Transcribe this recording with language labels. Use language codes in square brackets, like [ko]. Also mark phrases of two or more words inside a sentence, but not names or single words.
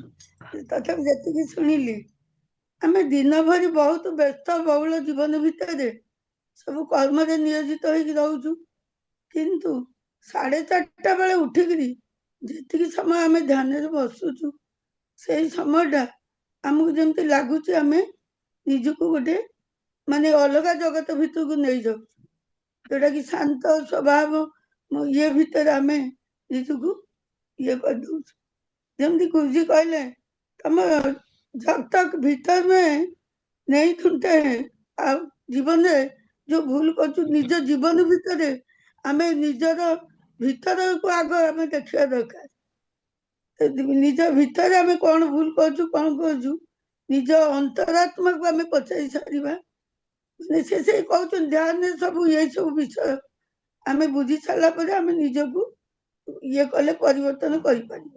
[or] ତଥାପି ଯେତିକି ଶୁଣିଲି, ଆମେ ଦିନ ଭରି ବହୁତ ବ୍ୟସ୍ତ ବହୁଳ ଜୀବନ ଭିତରେ ସବୁ କର୍ମରେ ନିୟୋଜିତ ହେଇକି ରହୁଛୁ, କିନ୍ତୁ 4:30 ବେଳେ ଉଠିକିରି ଯେତିକି ସମୟ ଆମେ ଧ୍ୟାନରେ ବସୁଛୁ, ସେଇ ସମୟଟା ଆମକୁ ଯେମିତି ଲାଗୁଛି ଆମେ ନିଜକୁ ଗୋଟେ ମାନେ ଅଲଗା ଜଗତ ଭିତରକୁ ନେଇଯାଉଛୁ, ଯୋଉଟା କି ଶାନ୍ତ ସ୍ୱଭାବ ଇଏ ଭିତରେ ଆମେ ନିଜକୁ ଇଏ କରିଦଉଛୁ। ଯେମିତି ଗୁରୁଜୀ କହିଲେ, ତମ [hi] जब तक भीतर में नहीं खुलते हैं [or] ଆଉ ଜୀବନରେ ଯୋଉ ଭୁଲ କରୁଛୁ ନିଜ ଜୀବନ ଭିତରେ, ଆମେ ନିଜର ଭିତରକୁ ଆଗ ଆମେ ଦେଖିବା ଦରକାର। ନିଜ ଭିତରେ ଆମେ କଣ ଭୁଲ କରୁଛୁ, କଣ କରୁଛୁ, ନିଜ ଅନ୍ତରାତ୍ମାକୁ ଆମେ ପଚାରି ସାରିବା। ମାନେ ସେ କହୁଛନ୍ତି ଧ୍ୟାନରେ ସବୁ ଏଇ ସବୁ ବିଷୟ ଆମେ ବୁଝି ସାରିଲା ପରେ ଆମେ ନିଜକୁ ଇଏ କଲେ ପରିବର୍ତ୍ତନ କରିପାରିବା।